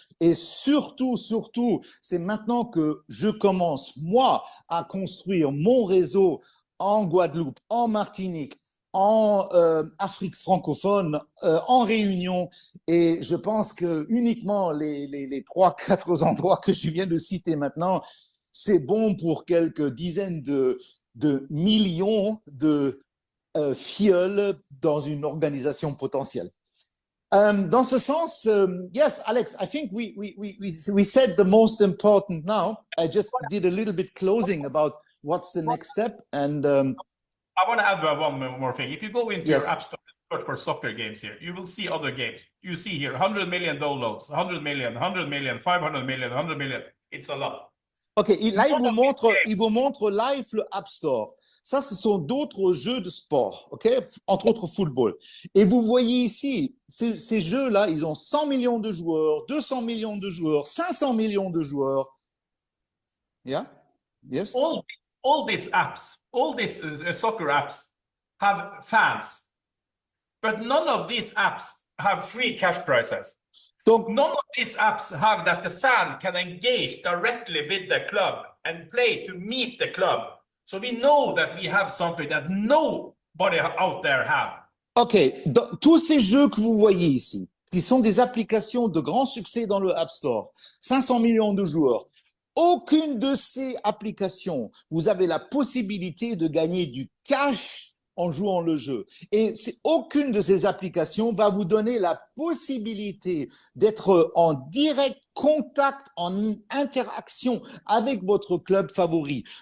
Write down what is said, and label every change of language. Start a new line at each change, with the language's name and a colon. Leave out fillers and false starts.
French: Et surtout, c'est maintenant que je commence, moi, à construire mon réseau en Guadeloupe, en Martinique, en Afrique francophone, en Réunion, et je pense que uniquement les 3-4 endroits que je viens de citer maintenant, c'est bon pour quelques dizaines de millions de filleuls dans une organisation potentielle. Dans ce sens,
English: yes, Alex, I think we said the most important now. I just did a little bit closing about what's the next step, and I want to add one more thing. If you go into yes. your app store and search for soccer games here, you will see other games. You see here 100 million downloads, 100 million, 100 million, 500 million, 100 million. It's a lot.
French: OK, là, il vous montre live le App Store. Ça, ce sont d'autres jeux de sport, OK? Entre autres football. Et vous voyez ici, ces jeux-là, ils ont 100 millions de joueurs, 200 millions de joueurs, 500 millions de joueurs.
English: Yeah? Yes? All these apps, all these soccer apps have fans, but none of these apps have free cash prizes.
French: Donc,
English: none of these apps have that the fan can engage directly with the club and play to meet the club. So we know that we have something that nobody out there have.
French: OK, tous ces jeux que vous voyez ici, qui sont des applications de grand succès dans le App Store, 500 millions de joueurs, aucune de ces applications, vous avez la possibilité de gagner du cash en jouant le jeu. Et aucune de ces applications va vous donner la possibilité d'être en direct contact, en interaction avec votre club favori.